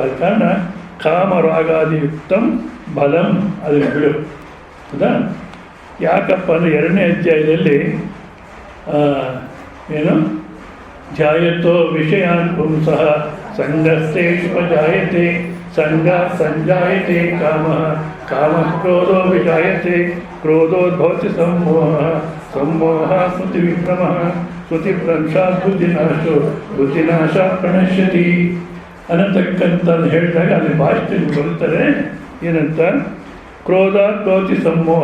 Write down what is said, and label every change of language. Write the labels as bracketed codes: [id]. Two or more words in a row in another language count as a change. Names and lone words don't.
[kn] ಆದ ಕಾರಣ [sa] ಕಾಮರಾಗಾದಿಯುಕ್ತಂ ಬಲಂ [kn] ಅದನ್ನು ಬಿಡು. ಹೌದಾ? ಯಾಕಪ್ಪ ಅಂದರೆ 2ನೇ ಅಧ್ಯಾಯದಲ್ಲಿ ಏನು [sa] ಜಾಯತೋ ವಿಷಯಾನ್ ಪುಂಸಃ ಸಂಗಸ್ತೇಷ್ವಜಾಯತೆ ಸಂಗ ಸಂಜಾಯತೆ ಕಾಮಃ ಕಾಮಃ ಕ್ರೋಧೋ ವಿಜಾಯತೆ ಕ್ರೋಧೋದ್ಭವತಿ ಸಂಮೋಹಃ ಸಂಮೋಹಃ ಸ್ಮೃತಿವಿಭ್ರಮಃ ಸ್ಮೃತಿಭ್ರಂಶಾತ್ ಬುದ್ಧಿನಾಶೋ ಬುದ್ಧಿನಾಶಾತ್ ಪ್ರಣಶ್ಯತಿ [kn] ಅನ್ನತಕ್ಕಂಥ ಹೇಳಿದಾಗ ಅಲ್ಲಿ ಭಾಷೆಯಲ್ಲಿ ಬರುತ್ತದೆ. [sa] ಏನಂತ? ಕ್ರೋಧಾತ್ ಭವತಿ ಸಂಮೋಹ.